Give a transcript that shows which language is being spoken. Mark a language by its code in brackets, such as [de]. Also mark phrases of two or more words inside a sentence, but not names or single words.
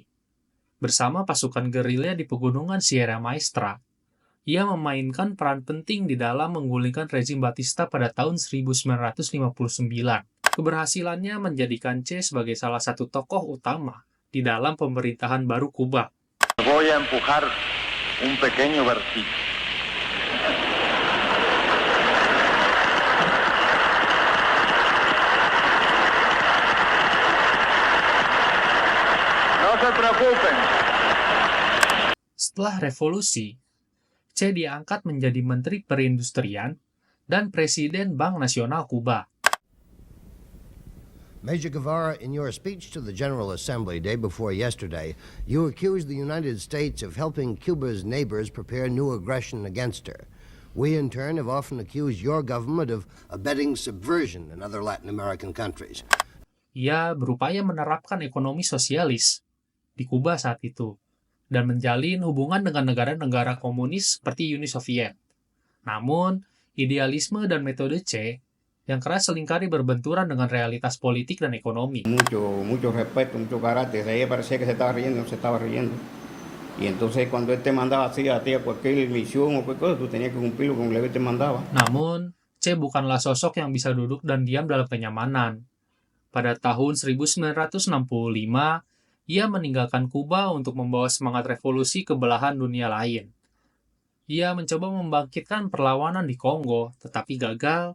[id] Bersama pasukan gerilya di pegunungan Sierra Maestra, ia memainkan peran penting di dalam menggulingkan rezim Batista pada tahun 1959. Keberhasilannya menjadikan Che sebagai salah satu tokoh utama di dalam pemerintahan baru Kuba. [es] Voy a empujar un pequeño vertido. No se preocupen. [id] Setelah revolusi, Che diangkat menjadi Menteri Perindustrian dan Presiden Bank Nasional Kuba. [en] Major Guevara, in your speech to the General Assembly day before yesterday, you accused the United States of helping Cuba's neighbors prepare new aggression against her. We, in turn, have often accused your government of abetting subversion in other Latin American countries. [id] Ia berupaya menerapkan ekonomi sosialis di Kuba saat itu dan menjalin hubungan dengan negara-negara komunis seperti Uni Soviet. Namun, idealisme dan metode Che yang keras seringkali berbenturan dengan realitas politik dan ekonomi. [es] Mucho respeto, mucho carácter. A ella parecía que se estaba riendo, no se estaba riendo. Y entonces cuando él te mandaba así a ti a cualquier misión o cualquier cosa, tú tenías que cumplirlo con lo que él te mandaba. [id] Namun, Che bukanlah sosok yang bisa duduk dan diam dalam kenyamanan. Pada tahun 1965, ia meninggalkan Kuba untuk membawa semangat revolusi ke belahan dunia lain. Ia mencoba membangkitkan perlawanan di Kongo, tetapi gagal.